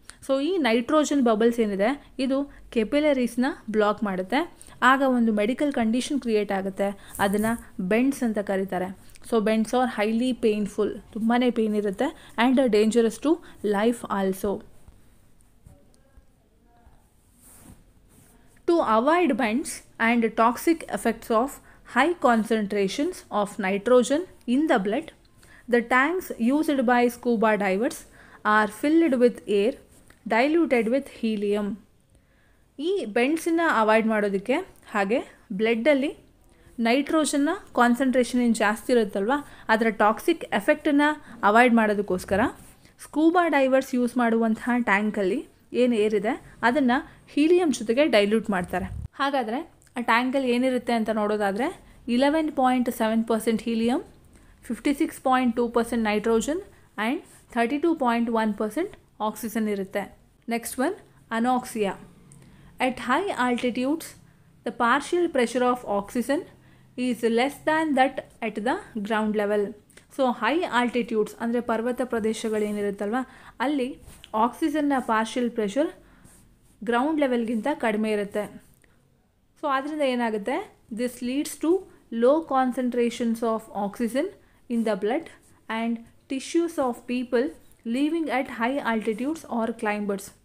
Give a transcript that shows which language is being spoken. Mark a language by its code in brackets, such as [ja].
[kn] So ಈ nitrogen bubbles ಏನಿದೆ ಇದು ಕೆಪಿಲರೀಸ್ನ ಬ್ಲಾಕ್ ಮಾಡುತ್ತೆ. ಆಗ ಒಂದು ಮೆಡಿಕಲ್ ಕಂಡೀಷನ್ ಕ್ರಿಯೇಟ್ ಆಗುತ್ತೆ, ಅದನ್ನು ಬೆಂಡ್ಸ್ ಅಂತ ಕರೀತಾರೆ. [en] so bends are highly painful, [kn] ತುಂಬಾ ಪೇನ್ ಇರುತ್ತೆ, [en] And dangerous to life also. To avoid bends and toxic effects of high concentrations of nitrogen in the blood, the tanks used by scuba divers are filled with air diluted with helium. [kn] ಈ ಬೆಂಡ್ಸನ್ನು avoid ಮಾಡೋದಕ್ಕೆ ಹಾಗೆ ಬ್ಲಡ್ಡಲ್ಲಿ ನೈಟ್ರೋಜನ್ನ concentration ಏನು ಜಾಸ್ತಿ ಇರುತ್ತಲ್ವ ಅದರ toxic ಎಫೆಕ್ಟನ್ನು avoid ಮಾಡೋದಕ್ಕೋಸ್ಕರ scuba divorce use ಮಾಡುವಂತಹ ಟ್ಯಾಂಕಲ್ಲಿ ಏನು ಏರಿದೆ ಅದನ್ನು ಹೀಲಿಯಂ ಜೊತೆಗೆ ಡೈಲ್ಯೂಟ್ ಮಾಡ್ತಾರೆ. ಹಾಗಾದರೆ ಆ ಟ್ಯಾಂಕಲ್ಲಿ ಏನಿರುತ್ತೆ ಅಂತ ನೋಡೋದಾದರೆ 11.7% ಹೀಲಿಯಂ, 56.2% ನೈಟ್ರೋಜನ್ ಆ್ಯಂಡ್ 32.1% ಆಕ್ಸಿಜನ್ ಇರುತ್ತೆ. [en] Next one anoxia. At high altitudes, the partial pressure of oxygen is less than that at the ground level. [kn] So high altitudes ಅಂದರೆ ಪರ್ವತ ಪ್ರದೇಶಗಳೇನಿರುತ್ತಲ್ವ ಅಲ್ಲಿ ಆಕ್ಸಿಜನ್ನ ಪಾರ್ಷಿಯಲ್ ಪ್ರೆಷರ್ ಗ್ರೌಂಡ್ ಲೆವೆಲ್ಗಿಂತ ಕಡಿಮೆ ಇರುತ್ತೆ. ಸೊ ಆದ್ದರಿಂದ ಏನಾಗುತ್ತೆ, [en] This leads to low concentrations of oxygen in the blood and tissues of people living at high altitudes are climbers.